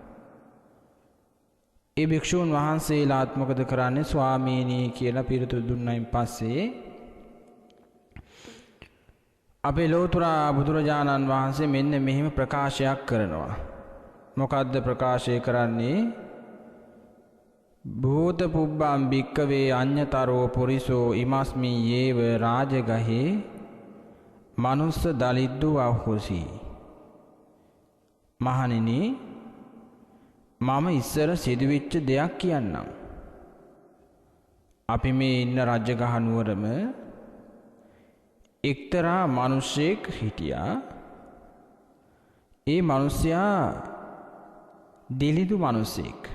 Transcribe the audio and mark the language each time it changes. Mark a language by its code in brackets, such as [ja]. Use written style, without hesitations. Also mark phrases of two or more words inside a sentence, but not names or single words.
[si] ඒ භික්ෂූන් වහන්සේලාත් මොකද කරන්නේ? ස්වාමීනි කියලා පිළිතුරු දුන්නයින් පස්සේ අපේ ලෝතර බුදුරජාණන් වහන්සේ මෙන්න මෙහෙම ප්‍රකාශයක් කරනවා. මොකද්ද ප්‍රකාශය කරන්නේ? [pi] භූත පුබ්බම් භික්කවේ අඤ්ඤතරෝ පුරිසෝ ඉමස්මි යේව රාජගහේ මනුස්ස දලිද්දු අහෝසි. [si] මහණෙනි, මම ඉස්සර සිදුවිච්ච දෙයක් කියන්නම්. අපි මේ ඉන්න රජගහ නුවරම එක්තරා මිනිසෙක් හිටියා. ඒ මිනිසයා දිලිදු මිනිසෙක්.